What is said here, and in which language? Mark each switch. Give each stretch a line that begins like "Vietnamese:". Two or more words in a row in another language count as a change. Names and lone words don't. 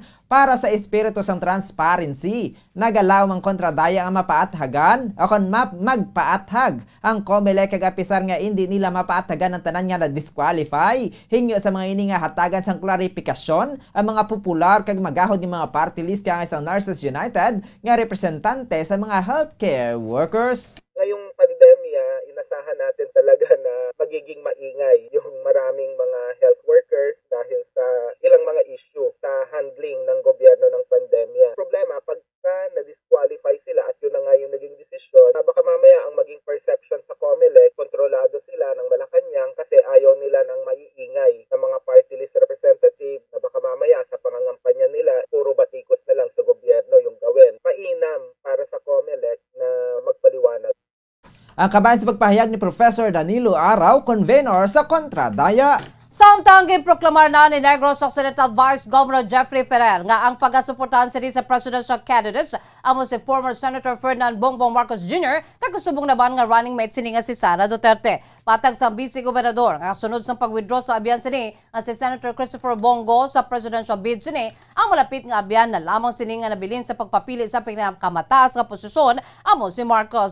Hiligaynon: Para sa espiritu sang transparency, nagalaw ang kontradaya nga mapaathagan o kon magpaathag ang COMELEC kag apisar nga hindi nila mapaathagan ang tanan nga na disqualify. Hingyo sa mga ini nga hatagan sang klarifikasyon ang mga popular kag magahod ni mga
English: party list
Hiligaynon: kaya sa Nurses United nga representante sa mga healthcare workers.
Filipino: Ngayong pandemya, inasahan natin talaga na magiging maingay yung maraming mga health workers dahil sa ilang mga issue sa handling ng gobyerno ng pandemya. Problema, pagka na-disqualify sila at yun na nga yung naging desisyon, baka mamaya ang maging perception sa COMELEC, kontrolado sila ng Malacanang kasi ayaw nila ng maiingay ng mga
English: party list representative
Filipino: na baka mamaya sa pangangampanya nila, puro batikos na lang sa gobyerno yung gawin. Mainam para sa COMELEC na magpaliwanag.
Hiligaynon: Ang kabayan sa pagpahayag ni Professor Danilo Araw, convener sa kontradaya. Samtang ginproklamar na ni Negros Occidental Vice Governor Jeffrey Ferrer nga ang pagasuportahan sila sa
English: presidential candidates
Hiligaynon: amo si former Senator Ferdinand Bongbong Marcos Jr. Kakusubong naman nga
English: running mate
Hiligaynon: sini nga si Sara Duterte. Patag sa Vice Gobernador nga sunod sa pag-withdraw sa abyan sini nga si Senator Christopher Bongo sa
English: presidential bid
Hiligaynon: sini ang malapit nga abyan na lamang sini nga nabilin sa pagpapili sa pinakamataas nga posisyon amo si Marcos.